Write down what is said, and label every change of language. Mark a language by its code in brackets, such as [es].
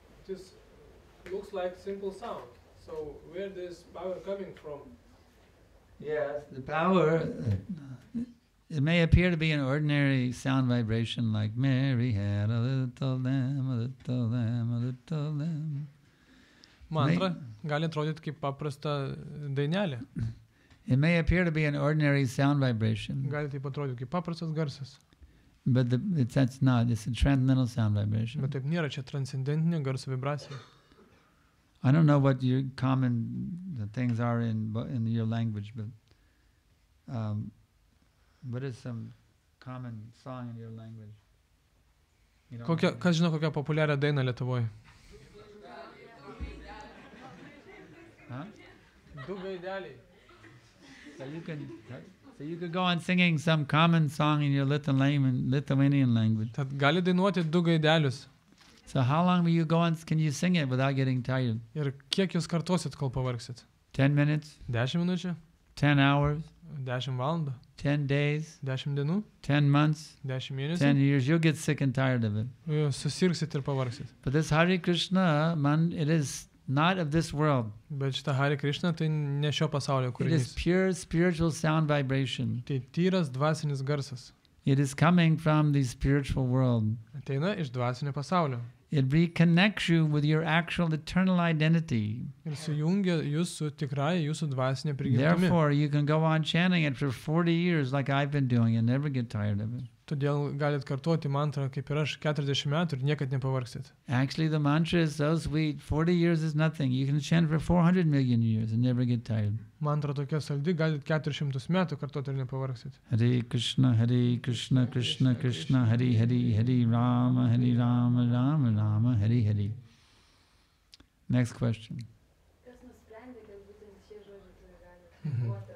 [en] It looks like simple sound. So where this power coming from? Yes, the power, it may appear to be an ordinary sound vibration like Mary had a little lamb, a little lamb, a little lamb. [lt] Mantra gali atrodyti kaip paprasta dainelė. [en] It may appear to be an ordinary sound vibration. [lt] Gali taip atrodyti kaip paprastas garsas. [en] But that's not. It's a transcendental sound vibration. [lt] Bet taip nėra, čia transcendentinė garso vibracija. [en] I don't know what your common things are in your language, but what is some common song in your language? [lt] Kas žino kokią populiarią dainą Lietuvoje? Huh? Du gaideliai. [en] So you could go on singing some common song in your Lithuanian language. [lt] Tad gali dainuoti du gaidelius. [en] So how long will you go on? Can you sing it without getting tired? [lt] Ir kiek jūs kartosit, kol pavargsit? [en] 10 minutes? [lt] 10 minučių? [en] 10 hours? [lt] 10 valandų? [en] 10 days? [lt] 10 dienų? [en] 10 months? [lt] 10 mėnesių? [en] 10 years? You'll get sick and tired of it. [lt] Susirgsit ir pavargsit. [en] But this Hare Krishna, it is not of this world. [lt] Bet šita Hare Krishna tai ne šio pasaulio [en] It is [lt] kūrinys. [en] pure spiritual sound vibration. [lt] Tai tyras dvasinis garsas. [en] It is coming from the spiritual world. [lt] Ateina iš dvasinio pasaulio. [en] It reconnects you with your actual eternal identity. [lt] Ir sujungia jūs su tikrąja jūsų dvasinė prigimtimi. [en] Therefore, you can go on chanting it for 40 years like I've been doing and never get tired of it. [lt] Todėl galit kartoti mantrą kaip ir aš 40 metų ir niekad nepavargsit. [en] Actually, the mantra is so sweet. 40 years is nothing. You can chant for 400 million years and never get tired. [lt] Mantra tokia saldi, galit 400 metų kartoti ir nepavargsit. [en] Hare Krishna, Krishna Krishna, Hare Hare, Hare Rama, Rama Rama, Hare Hare. Next question. [lt] Kas nusprendė, kad būtent šie žodžiai turi galią?